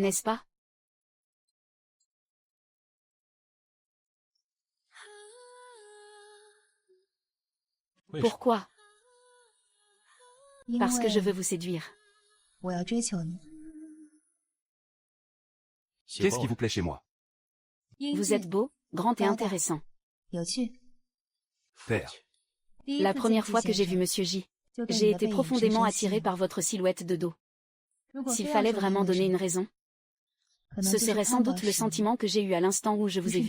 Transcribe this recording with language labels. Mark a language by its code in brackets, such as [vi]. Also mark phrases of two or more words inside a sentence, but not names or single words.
[fr] N'est-ce pas? Pourquoi? [zh] 因 [fr] Parce que je [zh] 为 [fr] veux vous séduire. [zh] 我要追求你。 [fr] Qu'est-ce qui vous plaît chez moi? Vous êtes beau, grand et intéressant. [zh] 有趣。 [fr] Faire. La première fois que j'ai vu Monsieur J, j'ai été profondément attirée par votre silhouette de dos. S'il fallait vraiment donner une raison, ce serait sans doute le sentiment que j'ai eu à l'instant où je vous ai vu.